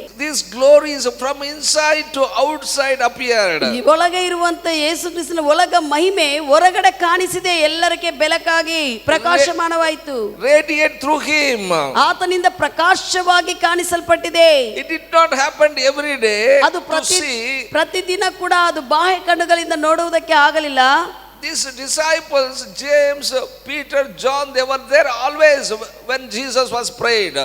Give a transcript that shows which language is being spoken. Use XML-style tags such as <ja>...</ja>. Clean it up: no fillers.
<en>This glory is from inside to outside appeared.</en> <kn>ಈ ಒಳಗೆ ಇರುವಂತ ಯೇಸು ಕ್ರಿಸ್ತನ ಒಳಗ ಮಹಿಮೆ ಹೊರಗಡೆ ಕಾಣಿಸಿದೆ, ಎಲ್ಲರಿಗೆ ಬೆಳಕಾಗಿ ಪ್ರಕಾಶಮಾನವಾಯಿತು.</kn> <en>Radiate through him.</en> <kn>ಆತನಿಂದ ಪ್ರಕಾಶವಾಗಿ ಕಾಣಿಸಲ್ಪಟ್ಟಿದೆ.</kn> <en>It did not happen every day.</en> <kn>ಅದು ಪ್ರತಿದಿನ ಕೂಡ ಅದು ಬಾಹ್ಯ ಕಣ್ಣುಗಳಿಂದ ನೋಡುವುದಕ್ಕೆ ಆಗಲಿಲ್ಲ.</kn> <en>These disciples, James, Peter, John, they were there always when Jesus was prayed.</en>